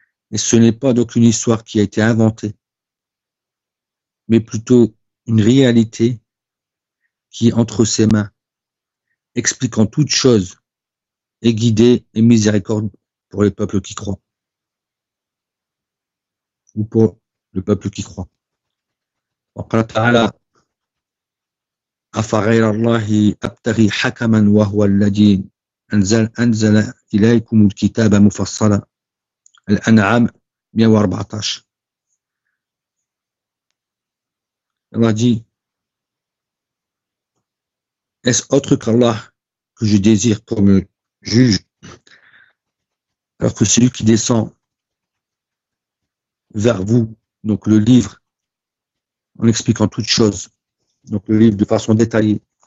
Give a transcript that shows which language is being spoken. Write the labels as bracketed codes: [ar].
[fr] Et ce n'est pas donc une histoire qui a été inventée, mais plutôt une réalité qui est entre ses mains, expliquant toute chose et guidée et miséricorde pour les peuples qui croient. Ou pour le peuple qui croit. [ar] وَقَالَ تَعَالَى أَفَغَيْرَ اللَّهِ أَبْتَغِي حَكَمًا وَهُوَ الَّذِي أَنْزَلَ إليكم الكتاب مفصلا الأنعام 114. [fr] Allah dit: est-ce autre qu'Allah que je désire comme juge, alors que celui qui descend vers vous, donc le livre, en expliquant toute chose, donc le livre de façon détaillée.